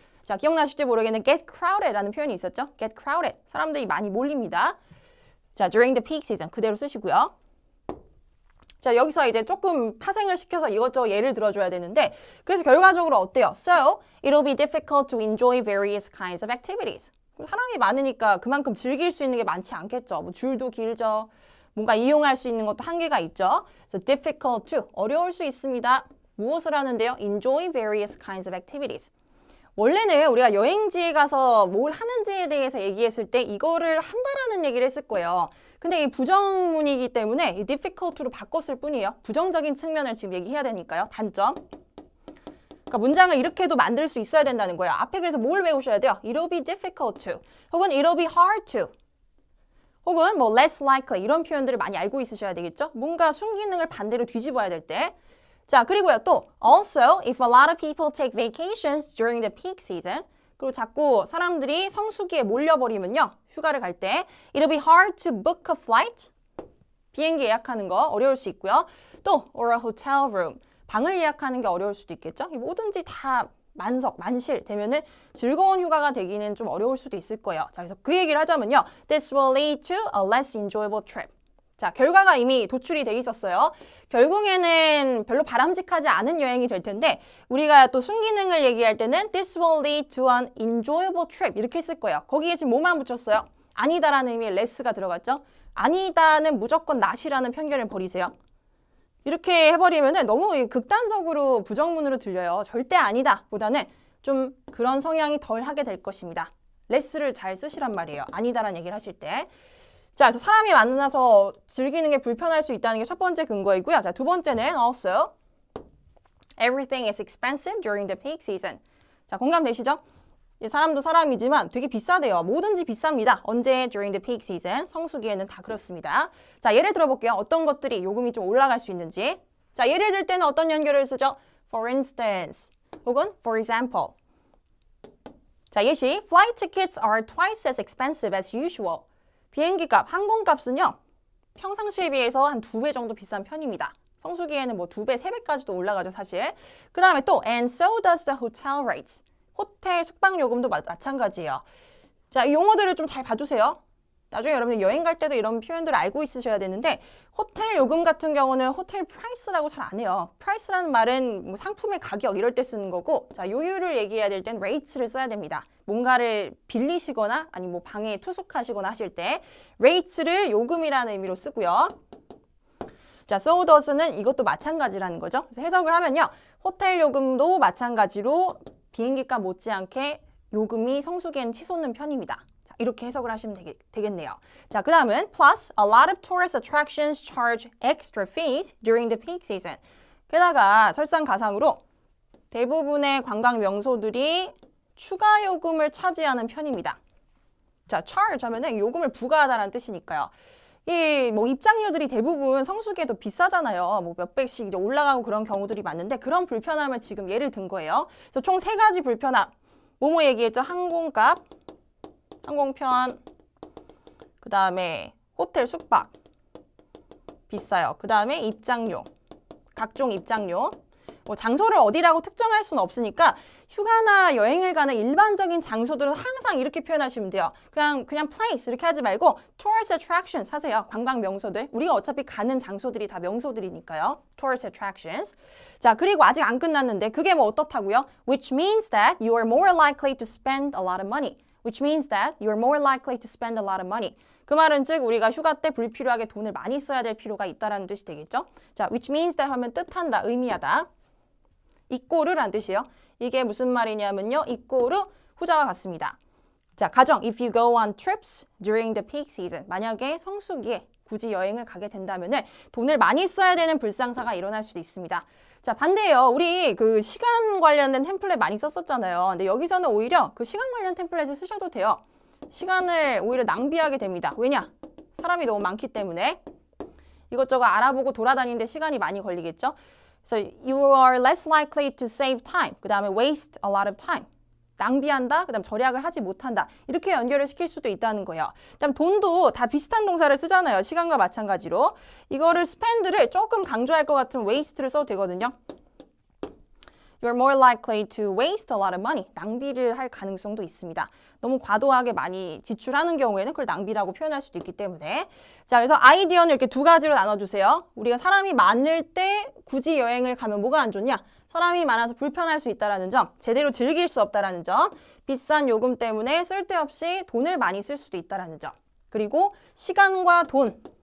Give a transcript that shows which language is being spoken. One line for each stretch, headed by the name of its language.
Korean: 자, 기억나실지 모르겠는데
English: get crowded
Korean: 라는 표현이 있었죠.
English: get crowded.
Korean: 사람들이 많이 몰립니다.
English: 자, during the peak season
Korean: 그대로 쓰시고요. 자, 여기서 이제 조금 파생을 시켜서 이것저것 예를 들어줘야 되는데 그래서 결과적으로 어때요?
English: So, it'll be difficult to enjoy various kinds of activities.
Korean: 사람이 많으니까 그만큼 즐길 수 있는 게 많지 않겠죠. 뭐 줄도 길죠. 뭔가 이용할 수 있는 것도 한계가 있죠. 그래서
English: difficult to,
Korean: 어려울 수 있습니다. 무엇을 하는데요?
English: Enjoy various kinds of activities.
Korean: 원래는 우리가 여행지에 가서 뭘 하는지에 대해서 얘기했을 때 이거를 한다라는 얘기를 했을 거예요. 근데 이 부정문이기 때문에 이 difficult로 바꿨을 뿐이에요. 부정적인 측면을 지금 얘기해야 되니까요. 단점. 그러니까 문장을 이렇게도 만들 수 있어야 된다는 거예요. 앞에 그래서 뭘 외우셔야 돼요?
English: It'll be difficult to. 혹은 it'll be hard to.
Korean: 혹은 뭐
English: less likely
Korean: 이런 표현들을 많이 알고 있으셔야 되겠죠? 뭔가 순기능을 반대로 뒤집어야 될 때. 자, 그리고요 또
English: also if a lot of people take vacations during the peak season
Korean: 그리고 자꾸 사람들이 성수기에 몰려버리면요. 휴가를 갈 때
English: it'll be hard to book a flight.
Korean: 비행기 예약하는 거 어려울 수 있고요.
English: 또 or a hotel room.
Korean: 방을 예약하는 게 어려울 수도 있겠죠. 뭐든지 다 만실 되면은 즐거운 휴가가 되기는 좀 어려울 수도 있을 거예요. 자, 그래서 그 얘기를 하자면요.
English: This will lead to a less enjoyable trip.
Korean: 자, 결과가 이미 도출이 돼 있었어요. 결국에는 별로 바람직하지 않은 여행이 될 텐데 우리가 또 순기능을 얘기할 때는
English: This will lead to an enjoyable trip
Korean: 이렇게 했을 거예요. 거기에 지금 뭐만 붙였어요? 아니다라는 의미의 less가 들어갔죠. 아니다는 무조건 not이라는 편견을 버리세요. 이렇게 해버리면은 너무 극단적으로 부정문으로 들려요. 절대 아니다 보다는 좀 그런 성향이 덜 하게 될 것입니다. less를 잘 쓰시란 말이에요. 아니다라는 얘기를 하실 때. 자, 그래서 사람이 만나서 즐기는 게 불편할 수 있다는 게 첫 번째 근거이고요. 자, 두 번째는
English: also everything is expensive during the peak season.
Korean: 자, 공감되시죠? 사람도 사람이지만 되게 비싸대요. 뭐든지 비쌉니다. 언제?
English: During the peak season.
Korean: 성수기에는 다 그렇습니다. 자, 예를 들어볼게요. 어떤 것들이 요금이 좀 올라갈 수 있는지. 자, 예를 들 때는 어떤 연결을 쓰죠?
English: For instance 혹은 for example.
Korean: 자, 예시.
English: Flight tickets are twice as expensive as usual.
Korean: 비행기 값, 항공값은요. 평상시에 비해서 한 2배 정도 비싼 편입니다. 성수기에는 뭐 2배, 3배까지도 올라가죠, 사실. 그 다음에 또
English: and so does the hotel rates.
Korean: 호텔 숙박 요금도 마찬가지예요. 자, 이 용어들을 좀 잘 봐주세요. 나중에 여러분들 여행 갈 때도 이런 표현들을 알고 있으셔야 되는데 호텔 요금 같은 경우는 호텔 프라이스라고 잘 안 해요. 프라이스라는 말은 뭐 상품의 가격 이럴 때 쓰는 거고 자, 요율을 얘기해야 될 땐 레이트를 써야 됩니다. 뭔가를 빌리시거나 아니면 뭐 방에 투숙하시거나 하실 때 레이트를 요금이라는 의미로 쓰고요. 자,
English: so does
Korean: 는 이것도 마찬가지라는 거죠. 그래서 해석을 하면요. 호텔 요금도 마찬가지로 비행기값 못지않게 요금이 성수기에는 치솟는 편입니다. 자, 이렇게 해석을 하시면 되겠네요.
English: 자, 그 다음은 plus a lot of tourist attractions charge extra fees during the peak season.
Korean: 게다가 설상가상으로 대부분의 관광 명소들이 추가 요금을 차지하는 편입니다. 자, charge 하면은 요금을 부과하다라는 뜻이니까요. 이 뭐 입장료들이 대부분 성수기에도 비싸잖아요. 뭐 몇백씩 이제 올라가고 그런 경우들이 많은데 그런 불편함을 지금 예를 든 거예요. 그래서 총 3가지 불편함. 뭐뭐 얘기했죠? 항공값, 항공편, 그 다음에 호텔 숙박 비싸요. 그 다음에 입장료, 각종 입장료. 뭐 장소를 어디라고 특정할 수는 없으니까 휴가나 여행을 가는 일반적인 장소들은 항상 이렇게 표현하시면 돼요. 그냥 place 이렇게 하지 말고
English: tourist attractions
Korean: 하세요. 관광 명소들. 우리가 어차피 가는 장소들이 다 명소들이니까요.
English: tourist attractions.
Korean: 자, 그리고 아직 안 끝났는데 그게 뭐 어떻다고요?
English: Which means that you are more likely to spend a lot of money. Which means that you are more likely to spend a lot of money.
Korean: 그 말은 즉 우리가 휴가 때 불필요하게 돈을 많이 써야 될 필요가 있다라는 뜻이 되겠죠. 자,
English: which means that
Korean: 하면 뜻한다, 의미하다. 이꼬르란 뜻이에요. 이게 무슨 말이냐면요. 이꼬르 후자와 같습니다. 자, 가정
English: if you go on trips during the peak season.
Korean: 만약에 성수기에 굳이 여행을 가게 된다면은 돈을 많이 써야 되는 불상사가 일어날 수도 있습니다. 자, 반대예요. 우리 그 시간 관련된 템플릿 많이 썼었잖아요. 근데 여기서는 오히려 그 시간 관련 template을 쓰셔도 돼요. 시간을 오히려 낭비하게 됩니다. 왜냐? 사람이 너무 많기 때문에 이것저것 알아보고 돌아다니는데 시간이 많이 걸리겠죠?
English: So you are less likely to save time.
Korean: 그 다음에
English: waste a lot of time.
Korean: 낭비한다. 그 다음 절약을 하지 못한다. 이렇게 연결을 시킬 수도 있다는 거예요. 그 다음 돈도 다 비슷한 동사를 쓰잖아요. 시간과 마찬가지로. 이거를 spend를 조금 강조할 것 같으면 waste를 써도 되거든요.
English: You're more likely to waste a lot of money.
Korean: 낭비를 할 가능성도 있습니다. 너무 과도하게 많이 지출하는 경우에는 그걸 낭비라고 표현할 수도 있기 때문에. 자, 그래서 아이디어는 이렇게 두 가지로 나눠주세요. 우리가 사람이 많을 때 굳이 여행을 가면 뭐가 안 좋냐? 사람이 많아서 불편할 수 있다는 점, 제대로 즐길 수 없다는 점, 비싼 요금 때문에 쓸데없이 돈을 많이 쓸 수도 있다는 점, 그리고 시간과 돈.